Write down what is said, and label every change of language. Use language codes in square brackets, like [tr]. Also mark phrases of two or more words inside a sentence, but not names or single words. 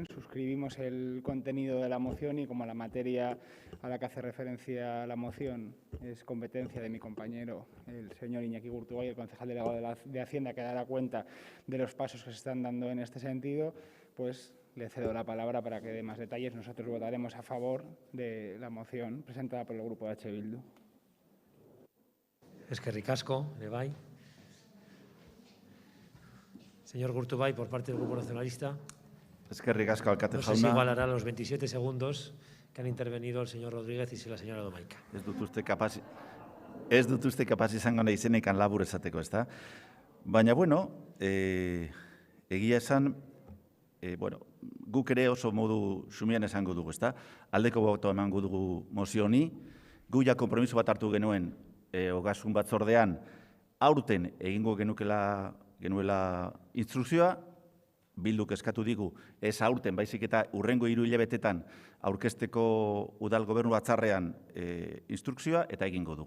[es] Suscribimos el contenido de la moción y como la materia a la que hace referencia la moción es competencia de mi compañero, el señor Iñaki Gurtubay, el concejal delegado de Hacienda, que dará cuenta de los pasos que se están dando en este sentido, pues le cedo la palabra para que dé más detalles. Nosotros votaremos a favor de la moción presentada por el Grupo de H. Bildu. [eu] Eskerrik asko, Lebay. [es] Señor Gurtubay, por parte del Grupo Nacionalista. [eu] Eskerrik asko, alkate jauna. [es] No sé si igualará los 27 segundos que han intervenido el señor Rodríguez y la señora Domaika. [eu] Ez dut uste kapaz izango nahi zenekan labur esateko, ez da? Baina, bueno, egia esan, guk ere oso modu sumian esango dugu, ez da? Aldeko boto emango dugu mozio honi, gu ja konpromiso bat hartu genuen ogasun batzordean, aurten egingo genuela instrukzioa, Bilduk eskatu digu, ez aurten, baizik eta hurrengo 3 hilabetetan aurkezteko udal gobernu batzarrean instrukzioa eta egingo dugu.